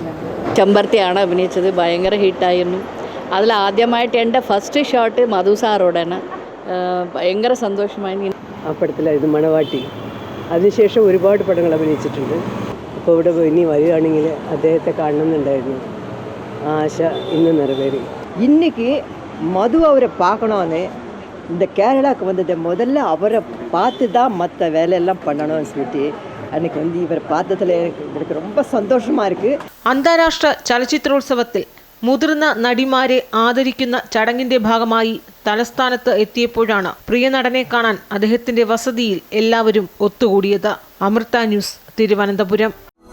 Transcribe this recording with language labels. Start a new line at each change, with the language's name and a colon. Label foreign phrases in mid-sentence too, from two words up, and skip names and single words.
Malayalam: ചെമ്പരത്തിയാണ് അഭിനയിച്ചത്, ഭയങ്കര ഹിറ്റായിരുന്നു. അതിൽ ആദ്യമായിട്ട് എൻ്റെ
English: first shot
Malayalam: മധു സാറോടാണ്. ഭയങ്കര സന്തോഷമായി. ആ പടത്തിലായിരുന്നു മണവാട്ടി. അതിനുശേഷം ഒരുപാട് പടങ്ങൾ അഭിനയിച്ചിട്ടുണ്ട്. അപ്പോൾ ഇവിടെ ഇനി വരികയാണെങ്കിൽ അദ്ദേഹത്തെ കാണണമെന്നുണ്ടായിരുന്നു.
Tamil: ஆச இன்னும் நிறைவேறி. இன்னைக்கு மது அவரை பார்க்கணுன்னு இந்த கேரளாவுக்கு வந்தது முதல்ல அவரை பார்த்து தான் மற்ற வேலையெல்லாம் பண்ணணும்னு சொல்லிட்டு அன்னைக்கு இவரை பார்த்ததில் எனக்கு ரொம்ப சந்தோஷமாக இருக்குது.
Malayalam: അന്താരാഷ്ട്ര ചലച്ചിത്രോത്സവത്തിൽ മുതിർന്ന നടിമാരെ ആദരിക്കുന്ന ചടങ്ങിന്റെ ഭാഗമായി തലസ്ഥാനത്ത് എത്തിയപ്പോഴാണ് പ്രിയ നടനെ കാണാൻ അദ്ദേഹത്തിന്റെ വസതിയിൽ എല്ലാവരും ഒത്തുകൂടിയത്. അമൃത ന്യൂസ്, തിരുവനന്തപുരം.